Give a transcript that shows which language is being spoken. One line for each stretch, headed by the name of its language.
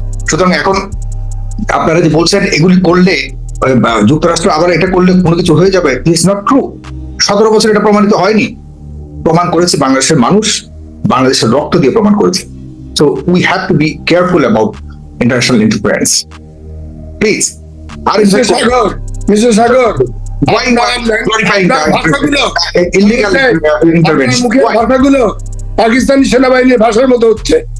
Bangla: সুতরাং এখন আপনারা যে বলছেন এগুলি করলে যুক্তরাষ্ট্র আবার এটা করলে কোনো কিছু হয়ে যাবে,
English: It's not true.
Bangla: 17 বছর এটা প্রমাণিত হয়নি। প্রমাণ করেছে বাংলাদেশের মানুষ, বাংলাদেশের রক্ত দিয়ে প্রমাণ করেছে।
English: So we have to be careful about international interference, please.
Bangla: আর mister Sagar,
English: why not glorifying illegal intervention?
Bangla: ভাষাগুলো পাকিস্তানি সেনাবাহিনীর ভাষার মতো হচ্ছে।